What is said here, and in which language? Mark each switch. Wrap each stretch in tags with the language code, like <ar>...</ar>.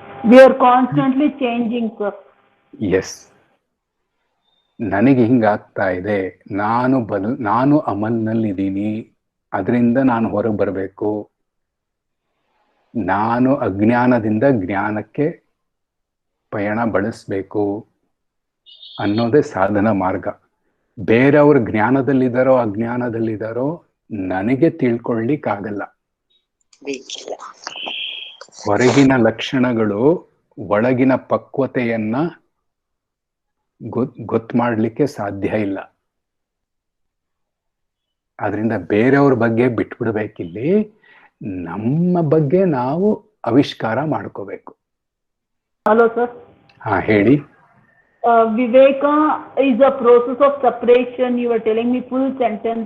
<en>We are constantly changing, sir. Yes.</en> <kn>ನನಗೆ ಹಿಂಗಾಗ್ತಾ ಇದೆ, ನಾನು ಅಮಲ್ನಲ್ಲಿದ್ದೀನಿ, ಅದರಿಂದ ನಾನು ಹೊರಗೆ ಬರಬೇಕು. ನಾನು ಅಜ್ಞಾನದಿಂದ ಜ್ಞಾನಕ್ಕೆ ಪಯಣ ಬಳಸಬೇಕು. ಅನ್ನೋದೇ ಸಾಧನ ಮಾರ್ಗ. ಬೇರೆಯವ್ರ ಜ್ಞಾನದಲ್ಲಿದ್ದಾರೋ ಅಜ್ಞಾನದಲ್ಲಿದ್ದಾರೋ ನನಗೆ ತಿಳ್ಕೊಳ್ಳಿಕ್ಕಾಗಲ್ಲ. ಬೇಕಿಲ್ಲ. ಹೊರಗಿನ ಲಕ್ಷಣಗಳು ಒಳಗಿನ ಪಕ್ವತೆಯನ್ನ ಗೊತ್ತು ಮಾಡ್ಲಿಕ್ಕೆ ಸಾಧ್ಯ ಇಲ್ಲ. ಆದ್ರಿಂದ ಬೇರೆಯವ್ರ ಬಗ್ಗೆ ಬಿಟ್ಬಿಡ್ಬೇಕಿಲ್ಲಿ, ನಮ್ಮ ಬಗ್ಗೆ ನಾವು ಆವಿಷ್ಕಾರ ಮಾಡ್ಕೋಬೇಕು. Hello sir. ಹಾ ಹೇಳಿ.</kn> <en>Viveka is a process of separation. You were telling me full sentence.</en>